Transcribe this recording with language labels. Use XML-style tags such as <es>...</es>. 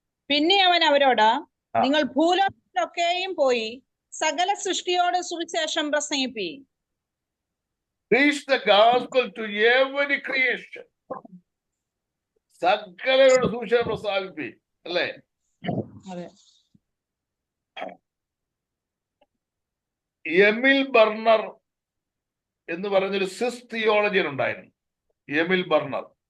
<ml>പിന്നെ അവൻ അവരോട്, നിങ്ങൾ ഭൂലോകത്തിലൊക്കെയും പോയി സകല സൃഷ്ടിയോട് സുവിശേഷം പ്രസംഗിപ്പീൻ.</ml> <en>Preach the gospel to every creation.</en> <ml>സകലരോട് സുവിശേഷം പ്രസ്താവിപ്പീൻ, അല്ലേ? അതെ. എമിൽ ബർണർ എന്ന് പറഞ്ഞൊരു സിസ് തിയോളജിയൻ ഉണ്ടായിരുന്നു. എമിൽ ബർണർ.</ml>